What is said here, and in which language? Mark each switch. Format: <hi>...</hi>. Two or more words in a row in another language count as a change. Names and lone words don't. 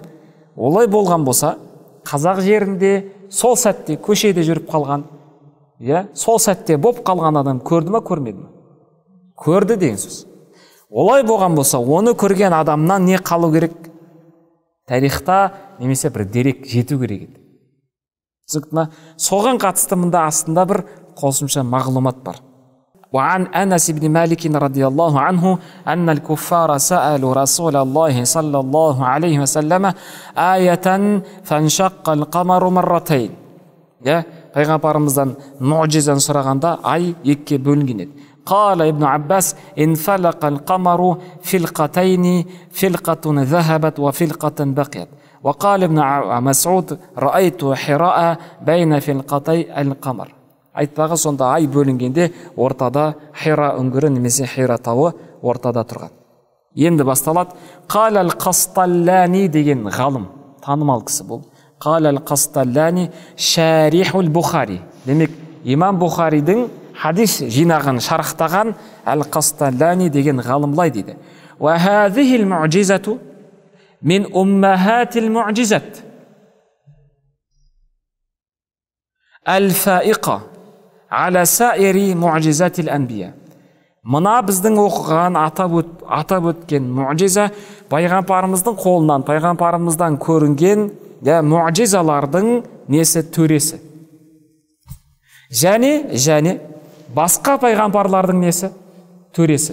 <kk>Олай болған болса, қазақ жерінде сол сәтте көшеде жүріп қалған, сол сәтте боп қалған адам көрді ма, көрмеді ма? Көрді деген сөз. Олай болған болса, оны көрген адамнан не қалу керек? Тарихта немесе бір дерек жету керек еді. түсінікті ма? Соған қатысты мында астында бір қосымша мағлұмат бар.</kk> <ar>وعن أنس بن مالك رضي الله عنه أن الكفار سألوا رسول الله صلى الله عليه وسلم آية فانشق القمر مرتين.</ar> <kk>Пайғамбарымыздан муъжизаны сұрағанда ай екіге бөлінген еді.</kk> <ar>قال ابن عباس انفلق القمر فلقتين فلقة ذهبت وفلقة بقيت. وقال ابن مسعود رأيت حراء بين فلقتي القمر.</ar> <kk>Айтпағы сонда ай бөлінгенде ортада Хира үңгірі немесе Хира тауы ортада тұрған. Енді басталады. Қал ал-Қасталлани деген ғалым, танымал кісі бұл.</kk> <ar>قال القسطلاني شارح البخاري.</ar> <kk>Демек, имам Бухаридің хадис жинағын шарықтаған ал-Қасталлани деген ғалымлай дейді.</kk> <ar>وهذه المعجزة من أمهات المعجزات الفائقة على سائر معجزات الأنبياء.</ar> <kk>Мына біздің оқыған, атап өткен муъжиза пайғамбарымыздың қолынан, пайғамбарымыздан көрінген муъжизалардың несі, төресі. Және басқа пайғамбарлардың несі, төресі.</kk>